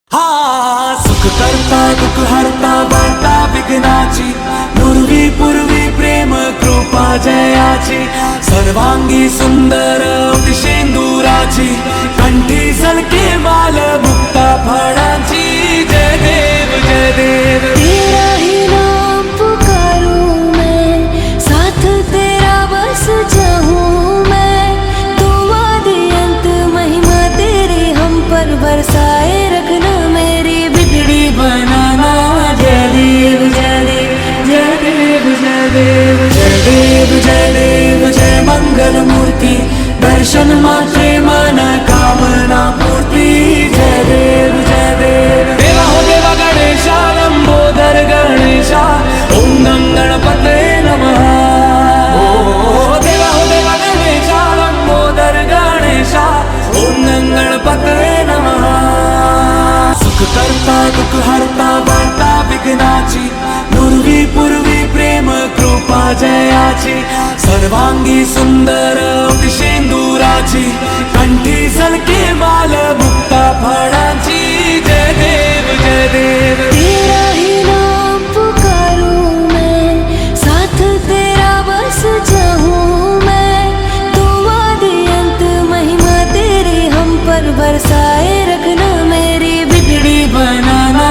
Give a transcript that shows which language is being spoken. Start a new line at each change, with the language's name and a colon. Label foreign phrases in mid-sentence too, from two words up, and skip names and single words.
Marathi: सुख करता दुःख हरता वार्ता विघ्नाची, नुरवी पूर्वी प्रेम कृपा जयाची, सर्वांगी सुंदर शेंदुराची, कंठी सलके माल मुक्ता फळाची। जय देव जय देव
Hindi: तेरा ही नाम पुकारूं मैं, साथ तेरा बस चाहूं मैं, तू आदि अंत महिमा तेरी हम पर बरसाए रखना, मेरी बिगड़ी बनाना।
Marathi: जय देव जय देव जय देव जय देव जय देव जय देव जय मंगल मूर्ति, दर्शन मात्रे मन कामना पूर्ति। जय देव जय देव
Hindi: देवा हो देवा गणेशा, लंबोदर गणेशा, ओम नम गणपते नमः। ओ देवा हो देवा गणेशा, लंबोदर गणेशा, ओम नम गणपते नमः।
Marathi: सुख करता दुःख हरता वार्ता विघ्नाची, नुरवी पूर्वी प्रेम कृपा जयाची, सर्वांगी सुंदर शेंदुराची, कंठी सलके माल मुक्ता फळाची। जय देव जय देव
Hindi: तेरा ही नाम पुकारूं मैं, साथ तेरा बस चाहूं मैं, तू आदि अंत महिमा तेरी हम पर बरसाए रखना, मेरी बिगड़ी बनाना।